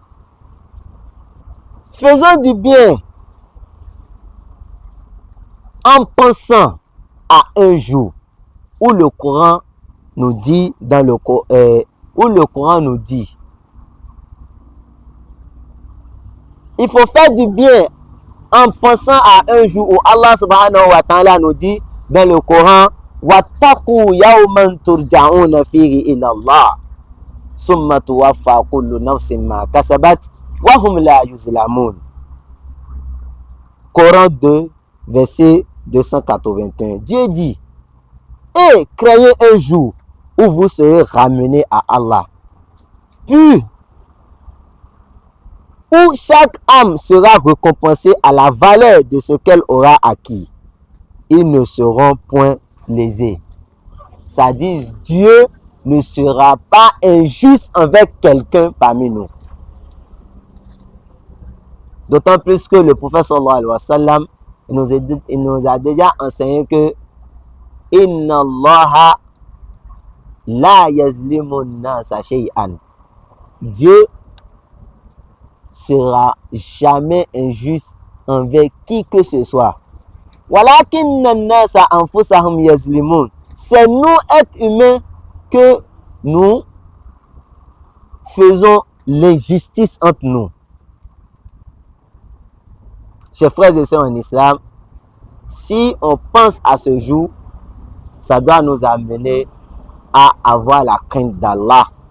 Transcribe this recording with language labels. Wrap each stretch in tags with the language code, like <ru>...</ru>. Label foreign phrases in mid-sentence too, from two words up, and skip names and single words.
<fr>Faisons du bien en pensant à un jour où le Coran nous dit il faut faire du bien en pensant à un jour où</fr> <ar>الله سبحانه وتعالى</ar> <fr>nous dit dans le Coran</fr> <ar>واتقوا يوما ترجعون فيه إلى الله ثم توفى كل نفس ما كسبت وهم لا يظلمون.</ar> <fr>Coran 2 verset 281. Dieu dit, et craignez un jour où vous serez ramenés à Allah, puis où chaque âme sera récompensée à la valeur de ce qu'elle aura acquis. Ils ne seront point lésés. Ça dit, Dieu ne sera pas injuste avec quelqu'un parmi nous. D'autant plus que le prophète</fr> <ar>صلى الله عليه وسلم</ar> <fr>il nous a déjà enseigné que</fr> <ar>إن الله لا يظلم الناس شيئا.</ar> <fr>Dieu sera jamais injuste envers qui que ce soit.</fr> <ar>ولكن الناس أنفسهم يظلمون.</ar> <fr>C'est nous, êtres humains, que nous faisons l'injustice entre nous. Chers frères et sœurs en islam, si on pense à ce jour, ça doit nous amener à avoir la crainte d'Allah.</fr>